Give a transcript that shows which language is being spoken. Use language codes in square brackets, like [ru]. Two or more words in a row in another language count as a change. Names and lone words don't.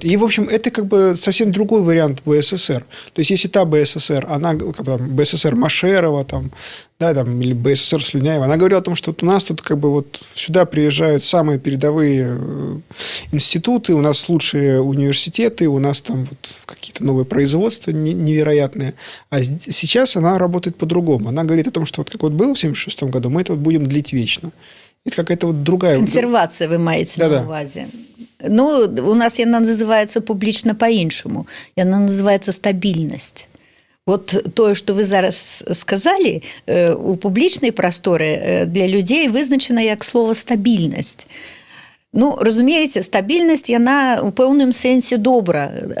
[ru] И, в общем, это как бы совсем другой вариант БССР. То есть, если та БССР, она, как бы, там, БССР Машерова, там, да, там, или БССР Слюняева, она говорила о том, что вот у нас тут как бы вот сюда приезжают самые передовые институты, у нас лучшие университеты, у нас там вот какие-то новые производства невероятные. А сейчас она работает по-другому. Она говорит о том, что вот как вот было в 1976 году, мы это вот будем длить вечно. Это какая-то вот другая... [be] Консервация, вы маете на увазі. Ну, у нас яна называется публічна по-іншаму. Яна называется стабільнасць. Вот тое, што вы зараз сказалі, у публічнай прасторы для людзей вызначана як слова стабільнасць. Ну, разумееце, стабільнасць, яна ў пэўным сэнсе добра.